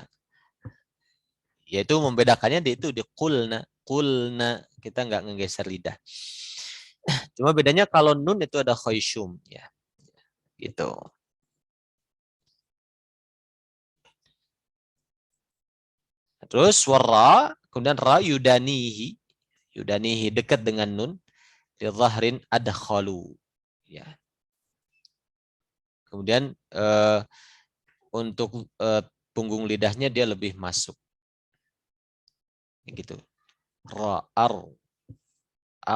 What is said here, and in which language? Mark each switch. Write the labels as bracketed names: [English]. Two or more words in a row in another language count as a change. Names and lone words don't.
[Indonesian] Yaitu membedakannya di kulna. Kulna, kita nggak ngegeser lidah. Cuma bedanya kalau nun itu ada khoisyum, ya. Gitu. Terus warra, kemudian ra yudanihi. Yudanihi dekat dengan nun. Di [Arabic] zahrin adkhalu. [Indonesian] Ya. Kemudian untuk punggung lidahnya dia lebih masuk. Gitu. Ra, ar.